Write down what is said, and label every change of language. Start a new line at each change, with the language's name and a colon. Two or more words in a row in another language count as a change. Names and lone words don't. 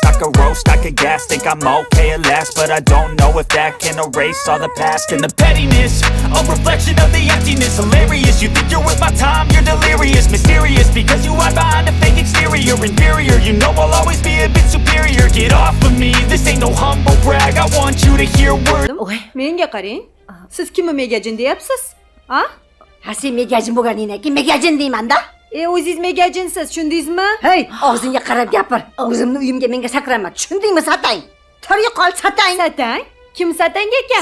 English: I could roast, I could gas. Think I'm okay at last, but I don't know if that can erase all the past. And the pettiness, a reflection of the emptiness. Hilarious, you think you're worth my time, you're delirious. Mysterious, because you hide behind a fake exterior. Inferior, you know I'll always be a bit superior. Get off of me, this ain't no humble brag. I want you to hear words.
Uzbek: Menga qarang. Siz kimni megajin deyapsiz? Ha? Ha, sen megajin bo'lganingdan keyin megajin deyman-da. O'zingiz megajinsiz, tushundingizmi? Hey, og'zingga qarab gapir. O'zimni uyimga menga sakrama, tushundingmi, satang? Toriga qol, satang. Satang? Kim satang ekan?